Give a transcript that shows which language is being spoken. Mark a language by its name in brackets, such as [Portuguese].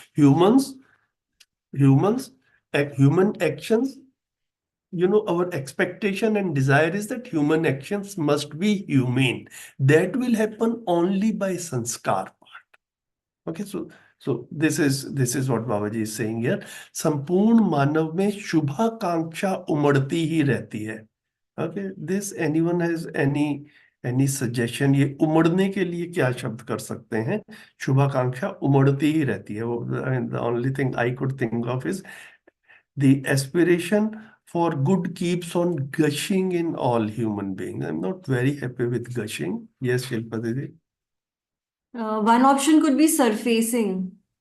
[English] Humans, human actions, our expectation and desire is that human actions must be humane. That will happen only by sanskar part. Okay, so this is what Babaji is saying here. [Hindi] संपूर्ण मानव में शुभाकांक्षा उमड़ती ही रहती है. [English] Okay, this anyone has any suggestion? [Hindi] ये उमड़ने के लिए क्या शब्द कर सकते हैं? शुभाकांक्षा उमड़ती ही रहती है. [English] वो the only thing I could think of is the aspiration for good keeps on gushing in all human beings. I'm not very happy with gushing. Yes, Shilpa Didi. One option could be surfacing.